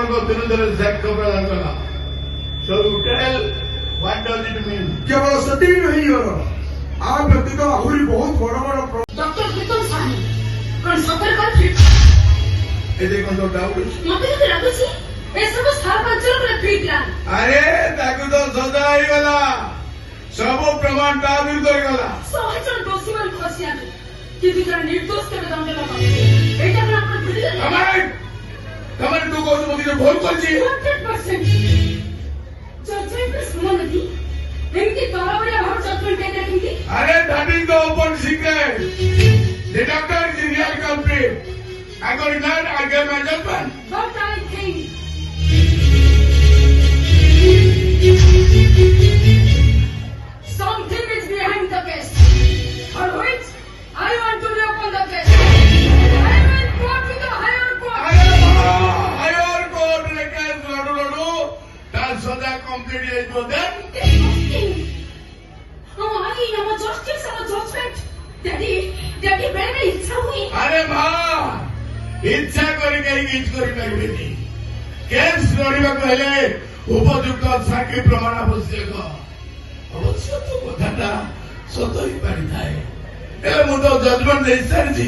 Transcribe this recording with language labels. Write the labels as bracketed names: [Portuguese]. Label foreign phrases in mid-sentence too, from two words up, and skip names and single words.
[Odia] ବିରୁଦ୍ଧରେ ସାକ୍ଷ୍ୟ ପ୍ରଦାନ କଲା। [English] So you tell, what does it mean? [Odia] କେବଳ ସେତିକି ନୁହେଁ ୟୋର ଆ ବ୍ୟତୀତ ଆହୁରି ବହୁତ ବଡ ବଡ ଡକ୍ଟର ପ୍ରୀତମ ସାହୁ କଣ ସତରେ କହିଥିଲେ? ଏ ଦେଖନ୍ତୁ ଡାଉଟ୍ ଅଛି। ମତେ କେତେ ଲାଗୁଛି ଏସବୁ ସରପଞ୍ଚର ପୁରା ଠିକ୍ ପ୍ଲାନ୍। ଆରେ ତାକୁ ତ ସଜା ହେଇଗଲା, ସବୁ ପ୍ରମାଣ ତା ବିରୁଦ୍ଧରେ ଗଲା। 100 ଜଣ ଦୋଷୀ ମାନେ ଖସିଆନ୍ତି କିନ୍ତୁ ଜଣେ ନିର୍ଦ୍ଦୋଷ କେବେ ଦଣ୍ଡ ଲାଭ ଏଇଟା କଣ ଆପଣ ଭୁଲିଗଲେ? ତମେ ତୁ କହୁଛୁ ମୁଁ କିଛି ଭୁଲ କରିଛି? 100% ଜଜମେଣ୍ଟ ଶୁଣନ୍ତି ଏମିତି ତରବରିଆ ଭାବେ ଜଜମେଣ୍ଟ ଦେଇଦେଲେ କେମିତି? [English] ଆରେ that is the open secret. The doctor is the real culprit. According to that, I gave my judgment. But I think something is behind the case, for which I want to reopen the case. I will go to the higher court. Higher court [Odia] ରେ କେସ ଲଢୁ ଲଢୁ ତାର ସଜା କମ୍ପ୍ଲିଟ ହେଇଯିବ then ଆମ justice, ଆମ judgment, daddy ବେଳେ ଇଚ୍ଛା ହୁଏ। ଆରେ ମା ଇଚ୍ଛା କରି କେହି କିଛି କରିପାରିବେନି। କେସ୍ ଲଢ଼ିବାକୁ ହେଲେ ଉପଯୁକ୍ତ ସାକ୍ଷୀ ପ୍ରମାଣ ଆବଶ୍ୟକ। ଅବଶ୍ୟ ତ କଥାଟା ସତ ହେଇପାରିଥାଏ, ହେଲେ ମୁଁ ତ ଜଜମେଣ୍ଟ ଦେଇସାରିଛି।